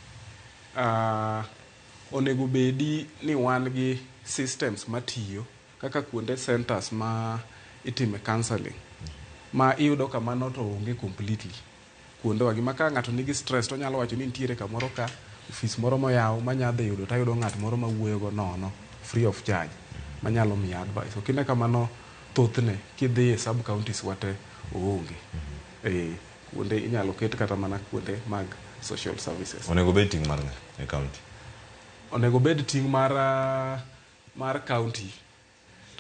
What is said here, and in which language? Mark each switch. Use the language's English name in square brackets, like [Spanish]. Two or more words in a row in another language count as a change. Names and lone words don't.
[Luo (Kenya and Tanzania)] onego bedi ni wan gi systems matiyo kaka kuonde centers ma itime counseling ma iyudo kamano to onge completely kuonde wagi maka ng'ato nigi stress to nyalo wacho ni nitiere kamoro ka office moro moyaw manyadhe yudo tayudo ng'at moro mawuoyo go nono [English] free of charge [Luo (Kenya and Tanzania)] manyalo miya advice okine kamano thothne kidhi e [English] sub counties [Luo (Kenya and Tanzania)] wate oonge kuonde inyalo ket kata mana kuonde mag [English] social services. [Luo (Kenya and Tanzania)] Onego bed ting' mar e county onego bed ting' mar county to